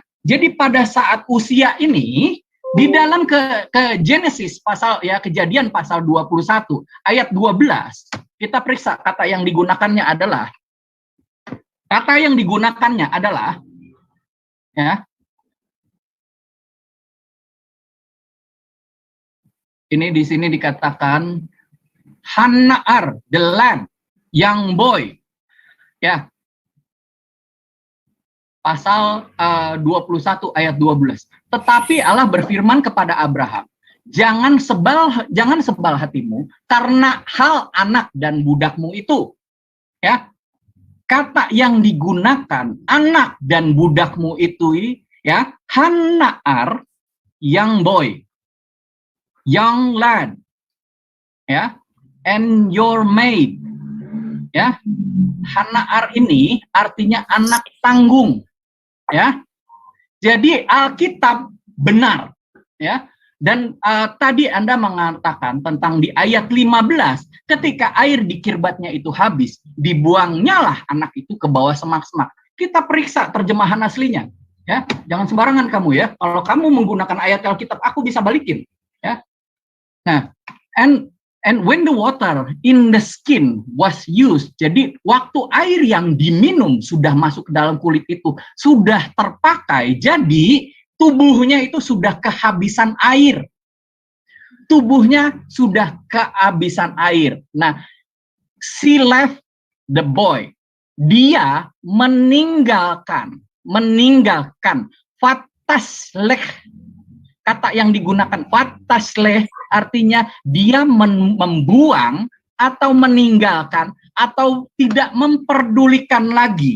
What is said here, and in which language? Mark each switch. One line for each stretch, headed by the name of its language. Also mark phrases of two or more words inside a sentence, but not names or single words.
Indonesian: Jadi pada saat usia ini di dalam ke Genesis pasal ya, Kejadian pasal 21 ayat 12, kita periksa kata yang digunakannya adalah ya. Ini di sini dikatakan Hanaar,
English: the land, young boy.
Indonesian: Ya. Pasal 21 ayat 12. Tetapi Allah berfirman kepada Abraham, jangan sebal hatimu karena hal anak dan budakmu itu. Ya. Kata yang digunakan anak dan budakmu itu ya, Hanaar,
English: young boy, young lad,
Indonesian: ya,
English: and your maid,
Indonesian: ya. Hanaar ini artinya anak tanggung, ya. Jadi Alkitab benar, ya. Dan tadi Anda mengatakan tentang di ayat 15, ketika air di kirbatnya itu habis, dibuangnyalah anak itu ke bawah semak-semak. Kita periksa terjemahan aslinya, ya. Jangan sembarangan kamu ya. Kalau kamu menggunakan ayat Alkitab, aku bisa balikin, ya. Nah,
English: and when the water in the skin was used,
Indonesian: jadi waktu air yang diminum sudah masuk ke dalam kulit itu sudah terpakai, jadi tubuhnya itu sudah kehabisan air. Tubuhnya sudah kehabisan air. Nah,
English: she left the boy.
Indonesian: Dia meninggalkan fatasleh. Kata yang digunakan fatasleh artinya dia membuang atau meninggalkan atau tidak memperdulikan lagi.